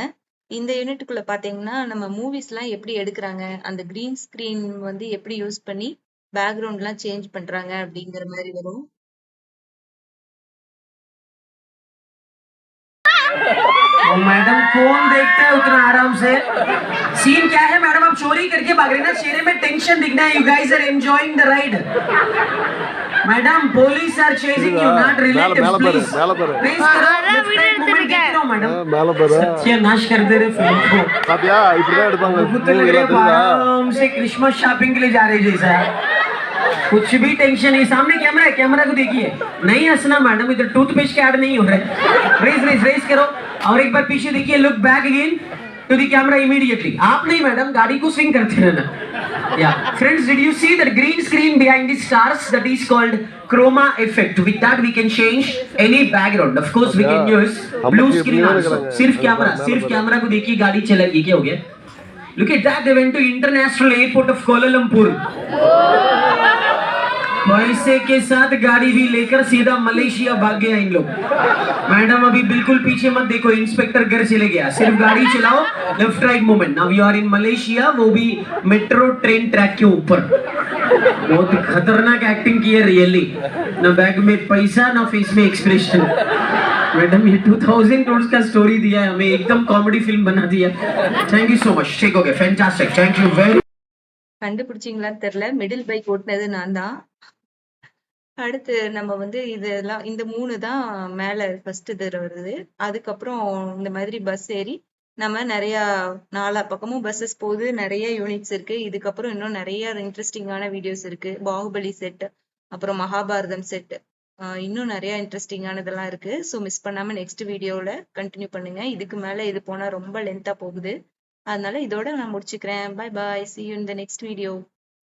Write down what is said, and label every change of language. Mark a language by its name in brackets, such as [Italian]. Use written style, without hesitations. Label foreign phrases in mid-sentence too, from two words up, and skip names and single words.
[Tamil] இந்த யூனிட்டுக்குள்ள பாத்தீங்கன்னா நம்ம மூவிஸ் எல்லாம் எப்படி எடுக்கிறாங்க, அந்த [English] green screen [Tamil] வந்து எப்படி யூஸ் பண்ணி பேக்ரவுண்ட் எல்லாம் சேஞ்ச் பண்றாங்க அப்படிங்கிற மாதிரி வரும். [Hindi] मैडम कौन देखता है उतना आराम से? सीन क्या है मैडम? आप चोरी करके भाग रहे ना, चेहरे में टेंशन दिखना है. [English] You guys are enjoying the ride. मैडम police are chasing you, not relatives, please. [Hindi] Please करो, [English] left right movement [Hindi] देख रहा हूँ मैडम. [Tamil] மேல பாரு [Hindi] सत्यानाश कर दे रहे फिल्म को. [Tamil] பாத்தியா இப்படிதான் எடுப்பாங்க. [Hindi] बहुत लग रहे हैं आराम से [English] Christmas shopping [Hindi] के लिए जा रहे जैसा. कुछ भी टेंशन नहीं. सामने कैमरा है, कैमरा को देखिए. नहीं हंसना मैडम, इधर टूथपेस्ट के ऐड नहीं हो रहे. [English] race race race [Hindi] करो और एक बार पीछे देखिए. [English] Look back again to the camera immediately. [Hindi] आप नहीं मैडम, गाड़ी को स्विंग करते रहना. [English] Yeah, friends, did you see that green screen behind the stars? That is called chroma effect. With that we can change any background. Of course we can use blue screen also. [Hindi] सिर्फ कैमरा को देखिए, गाड़ी चलेगी. क्या हो गया? [English] Look at that, they went to international airport of Kuala Lumpur. [Hindi] पैसे के साथ गाड़ी भी लेकर सीधा मलेशिया भाग गया इन लोग। मैडम अभी बिल्कुल पीछे मत देखो, इंस्पेक्टर घर चले गया, सिर्फ गाड़ी चलाओ, [English] left right movement. Now you are in Malaysia, [Hindi] वो भी [English] metro train track [Hindi] के ऊपर। बहुत खतरनाक एक्टिंग की है रियली, ना बैग में पैसा ना फेस में एक्सप्रेशन। मैडम ये 2000 करोड़ का स्टोरी दिया है हमें, एकदम [English] comedy film [Hindi] बना दिया। [English] Thank you so much, [Hindi] ठीक हो गया, [English] Fantastic, thank you very. [Tamil] கண்டுபிடிச்சிங்களான்னு தெரியல, [English] middle bike [Tamil] ஓட்டுனது நான் தான். அடுத்து நம்ம வந்து இதெல்லாம் இந்த 3 தான் மேல ஃபர்ஸ்ட் தடவை வருது. அதுக்கப்புறம் இந்த மாதிரி பஸ் ஏறி நம்ம நிறைய 4 பக்கமும் பஸ்ஸஸ் போகுது, நிறைய யூனிட்ஸ் இருக்கு. இதுக்கப்புறம் இன்னும் நிறைய இன்ட்ரெஸ்டிங்கான வீடியோஸ் இருக்கு. பாகுபலி செட், அப்புறம் மகாபாரதம் செட், இன்னும் நிறைய இன்ட்ரெஸ்டிங்கானதெல்லாம் இருக்கு. ஸோ மிஸ் பண்ணாம நெக்ஸ்ட் வீடியோல கண்டினியூ பண்ணுங்க. இதுக்கு மேல இது போனா ரொம்ப லென்த்தா போகுது, அதனால இதோட நான் முடிச்சுக்கிறேன். [English] Bye bye, see you in the next video.